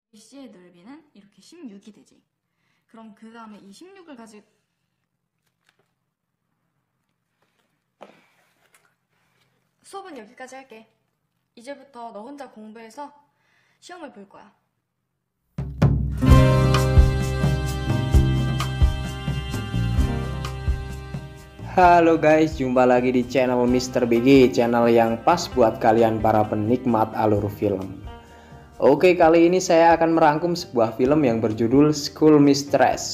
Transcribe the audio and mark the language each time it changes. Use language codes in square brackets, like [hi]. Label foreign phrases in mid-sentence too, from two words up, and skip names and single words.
[ko] C의 넓이는 이렇게 16이 되지. 그럼 그 다음에 이 16을 가지고 수업은 여기까지 할게. 이제부터 너 혼자 공부해서 시험을 볼 거야. [id] Halo guys, jumpa lagi di channel Mr. BG, channel yang pas buat kalian para penikmat alur film. Oke, kali ini saya akan merangkum sebuah film yang berjudul School Mistress.